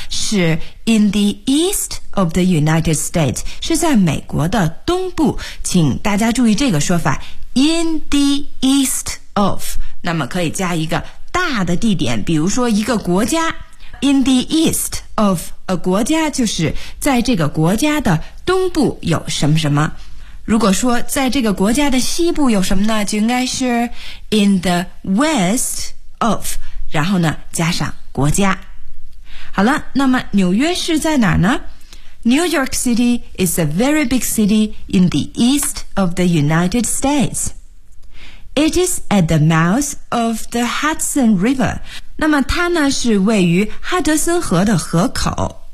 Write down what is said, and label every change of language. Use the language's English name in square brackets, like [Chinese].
[Chinese] 是 [English] in the east of the United States, [Chinese] 是在美国的东部，请大家注意这个说法 [English] in the east of, [Chinese] 那么可以加一个大的地点，比如说一个国家 [English] in the east of a [Chinese] 国家就是在这个国家的东部有什么什么，如果说在这个国家的西部有什么呢，就应该是 [English] in the west of, [Chinese] 然后呢加上国家。好了，那么纽约市在哪儿呢？ [English] New York City is a very big city in the east of the United States. It is at the mouth of the Hudson River. [Chinese] 那么它呢是位于哈德森河的河口。